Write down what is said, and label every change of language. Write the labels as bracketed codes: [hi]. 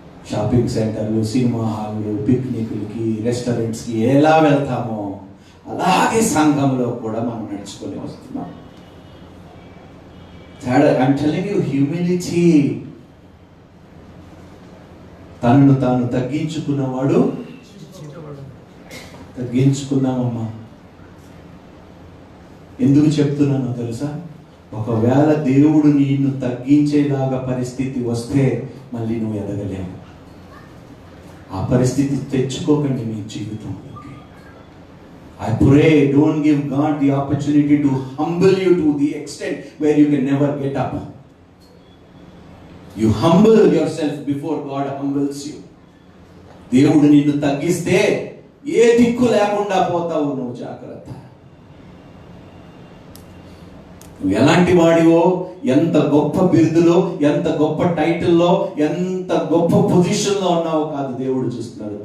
[te] Shopping సెంటర్లు, cinema హాల్లు, పిక్నిక్లకి, రెస్టారెంట్స్కి ఎలా వెళ్తామో అలాగే సంఘంలో కూడా మనం నడుచుకొని వస్తున్నాం. [en] I'm telling you, humility. [te] తనను తాను తగ్గించుకున్నవాడు తగ్గించుకున్నామమ్మా. ఎందుకు చెప్తున్నానో తెలుసా? ఒకవేళ దేవుడు నిన్ను తగ్గించేలాగా పరిస్థితి వస్తే మళ్ళీ నువ్వు ఎదగలేవు. ఆ పరిస్థితి తెచ్చుకోకండి మీ జీవితంలోకి. [en] I pray, don't give God the opportunity to humble you to the extent where you can never get up. You humble yourself before God humbles you. [te] దేవుడు నిన్ను తగ్గిస్తే ఏ దిక్కు లేకుండా పోతావు నువ్వు. జాగ్రత్త. నువ్వు ఎలాంటి వాడివో, ఎంత గొప్ప బిరుదులో, ఎంత గొప్ప టైటిల్లో, ఎంత గొప్ప పొజిషన్లో ఉన్నావో కాదు దేవుడు చూస్తున్నాడు.